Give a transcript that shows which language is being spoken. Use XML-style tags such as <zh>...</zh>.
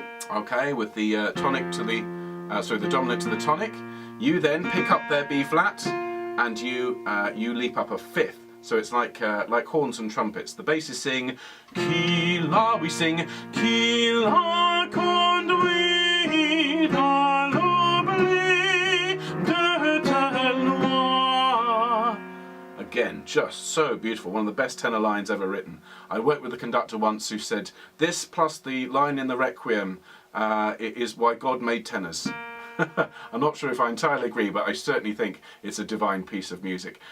<en>Okay, with the tonic to the the dominant to the tonic. You then pick up their B flat, and you leap up a fifth. So it's like horns and trumpets. The basses sing</en> <fr>qui la,</fr> <en>we sing</en> <fr>qui la conduit à l'oubli de ta loi.</fr> <en>Again, just so beautiful. One of the best tenor lines ever written. I worked with a conductor once who said this plus the line in the Requiem is why God made tenors. I'm not sure if I entirely agree, but I certainly think it's a divine piece of music.</en>